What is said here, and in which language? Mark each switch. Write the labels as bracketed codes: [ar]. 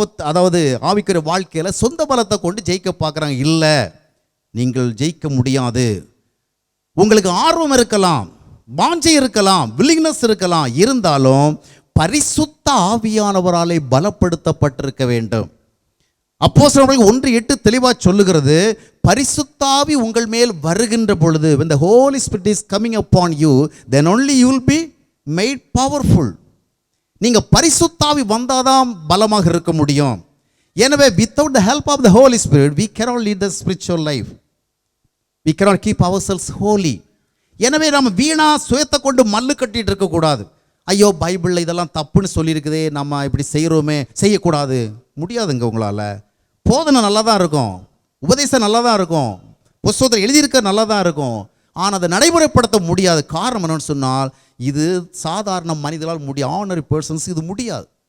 [ta] அதாவது ஆவிக்குரிய வாழ்க்கையில் சொந்த பலத்தை கொண்டு ஜெயிக்க பார்க்குறாங்க. இல்லை, நீங்கள் ஜெயிக்க முடியாது. உங்களுக்கு ஆர்வம் இருக்கலாம், வாஞ்சை இருக்கலாம், வில்லிங்னஸ் இருக்கலாம், இருந்தாலும் பரிசுத்த ஆவியானவராலே பலப்படுத்தப்பட்டிருக்க வேண்டும். அப்போஸ்தலர்கள் 1:8 தெளிவாக சொல்லுகிறது, பரிசுத்த ஆவி உங்கள் மேல் வருகின்ற பொழுது, [en] when the Holy Spirit is coming upon you, then only you will be made powerful. [ta] நீங்கள் பரிசுத்த ஆவி வந்தாதான் பலமாக இருக்க முடியும். எனவே [en] without the help of the Holy Spirit we cannot lead the spiritual life. We cannot keep ourselves holy. [ta] எனவே நம்ம வீணா சுயத்தை கொண்டு மல்லு கட்டிட்டு இருக்கக்கூடாது. ஐயோ பைபிளில் இதெல்லாம் தப்புன்னு சொல்லியிருக்குதே, நம்ம இப்படி செய்கிறோமே, செய்யக்கூடாது. முடியாதுங்க உங்களால். போதனை நல்லா தான் இருக்கும், உபதேசம் நல்லா தான் இருக்கும், புஸ்தகத்தில் எழுதியிருக்க நல்லா தான் இருக்கும். ஆனால் அதை நடைமுறைப்படுத்த முடியாது. காரணம் என்னன்னு சொன்னால், இது சாதாரண மனிதர்களால் முடியும், [en] ordinary persons [ta] இது முடியாது.